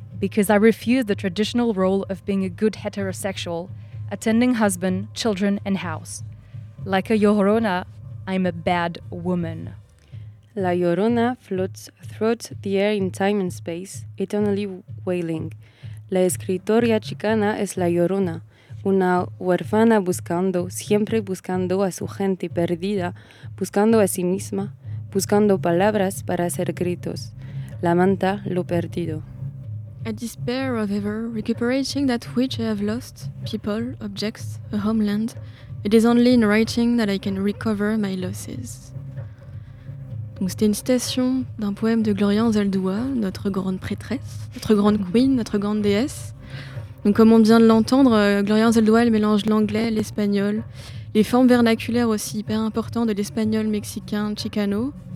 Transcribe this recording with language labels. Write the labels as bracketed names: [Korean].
[English] Because I refuse the traditional role of being a good heterosexual, attending husband, children, and house. Like a Llorona, I'm a bad woman. La Llorona floats throughout the air in time and space, eternally wailing. [Spanish] La escritora chicana es la Llorona, una huérfana buscando, siempre buscando a su gente perdida, buscando a sí misma, buscando palabras para hacer gritos. Lamenta lo perdido. [English] I despair of ever recuperating that which I have lost, people, objects, a homeland. It is only in writing that I can recover my losses. [French] Donc c'était une citation d'un poème de Gloria Anzaldúa, notre grande prêtresse, notre grande queen, notre grande déesse. Donc comme on vient de l'entendre, Gloria Anzaldúa, elle mélange l'anglais, l'espagnol, les formes vernaculaires aussi hyper importantes de l'espagnol, mexicain, chicano.